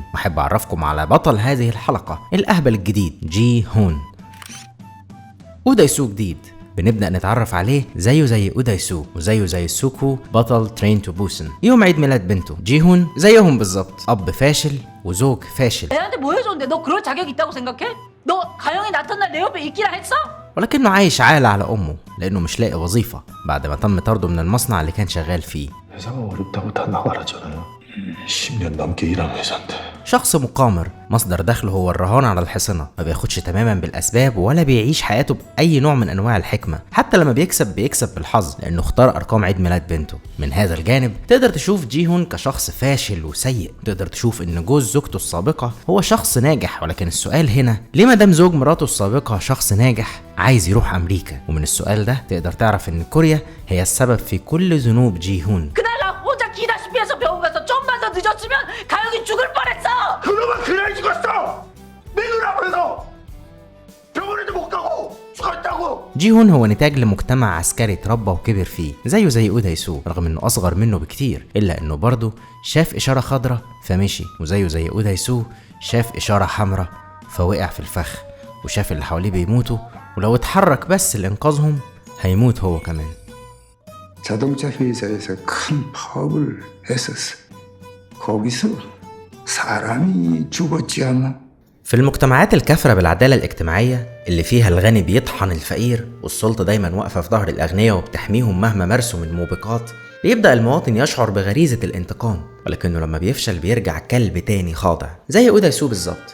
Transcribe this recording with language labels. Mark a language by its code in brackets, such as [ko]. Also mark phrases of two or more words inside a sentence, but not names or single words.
[ar] واحب اعرفكم على بطل هذه الحلقة، الاهبل الجديد جي هون. اودايسو جديد بنبدأ نتعرف عليه زيه زي اودايسو وزيه زي سوكو بطل ترين تو بوسن. يوم عيد ميلاد بنته جيهون زيهم بالظبط، اب فاشل وزوج فاشل. [ko] 애한테 뭐 해줬는데 너 그럴 자격 있다고 생각해? 너 가영이 나타날 내 옆에 있기라 했어? [ar] ولكنه عايش عالة على امه لانه مش لاقي وظيفة بعد ما تم طرده من المصنع اللي كان شغال فيه. [ko] 회사가 어렵다고 다 나가라잖아요. 10년 넘게 일한 회사인데. [ar] شخص مقامر مصدر دخله هو الرهان على الحصنة، ما بياخدش تماما بالأسباب ولا بيعيش حياته بأي نوع من أنواع الحكمة. حتى لما بيكسب بالحظ لأنه اختار أرقام عيد ميلاد بنته. من هذا الجانب تقدر تشوف جيهون كشخص فاشل وسيء، تقدر تشوف إن جوز زوجته السابقة هو شخص ناجح، ولكن السؤال هنا ليه مادام زوج مراته السابقة شخص ناجح عايز يروح أمريكا؟ ومن السؤال ده تقدر تعرف إن كوريا هي السبب في كل ذنوب جيهون. [ko] 혼자 기다시피 해서 병원 가서 좀만 더 늦었으면 가영이 죽을 뻔했어. 그놈은 그날 죽었어. 내 눈앞에서 병원에도 못 가고 죽었다고. [ar] جيهون هو نتاج لمجتمع عسكري اتربى وكبر فيه زيه زي اودايسو، رغم انه اصغر منه بكتير الا انه برضه شاف اشاره خضراء فمشي، وزيه زي اودايسو شاف اشاره حمراء فوقع في الفخ، وشاف اللي حواليه بيموتوا ولو اتحرك بس لانقاذهم هيموت هو كمان. [ko] 자동차 회사에서 큰 파업을 했었어. 거기서 사람이 죽었지 않나? [ar] في المجتمعات الكافرة بالعدالة الاجتماعية اللي فيها الغني بيطحن الفقير والسلطة دايما واقفة في ظهر الأغنياء وبتحميهم مهما مارسوا من موبقات، بيبدأ المواطن يشعر بغريزة الانتقام، ولكنه لما بيفشل بيرجع كلب تاني خاضع زي اودايسو بالظبط.